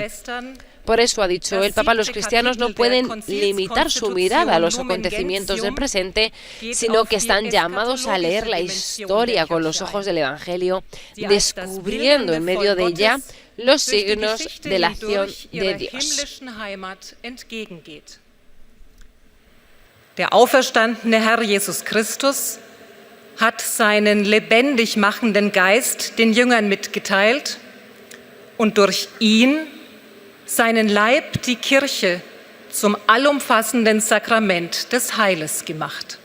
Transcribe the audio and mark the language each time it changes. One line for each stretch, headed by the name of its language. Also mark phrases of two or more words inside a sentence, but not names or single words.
Spanish: Por eso ha dicho el Papa, los cristianos no pueden limitar su mirada a los acontecimientos del presente, sino que están llamados a leer la historia con los ojos del Evangelio, descubriendo en medio de ella los signos de la acción de Dios.
German: Der auferstandene Herr Jesus Christus hat seinen lebendig machenden Geist den Jüngern mitgeteilt und durch ihn seinen Leib, die Kirche, zum allumfassenden Sakrament des Heiles gemacht.